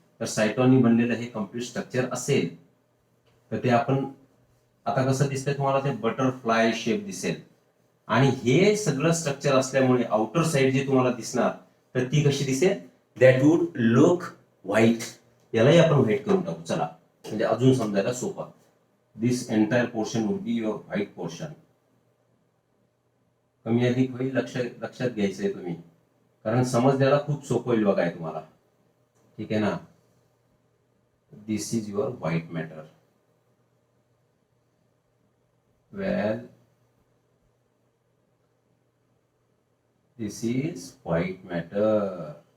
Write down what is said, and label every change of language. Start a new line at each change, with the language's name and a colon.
Marathi: तर सायटॉननी बनलेलं हे कम्प्लीट स्ट्रक्चर असेल. तर ते आपण आता कसं दिसतंय तुम्हाला, ते बटरफ्लाय शेप दिसेल. आणि हे सगळं स्ट्रक्चर असल्यामुळे आउटर साइड जी तुम्हाला दिसणार, तर ती कशी दिसेल,
English: That would look white.
Marathi: यालाही आपण व्हाईट करून टाकू चला, म्हणजे अजून समजायला सोपा.
English: This entire portion would be your white portion.
Marathi: कमी अधिक होईल, लक्षात घ्यायचंय तुम्ही, कारण समजण्याला खूप सोपं होईल बघाय तुम्हाला. ठीक आहे ना?
English: This is your white matter. Well, this is white matter.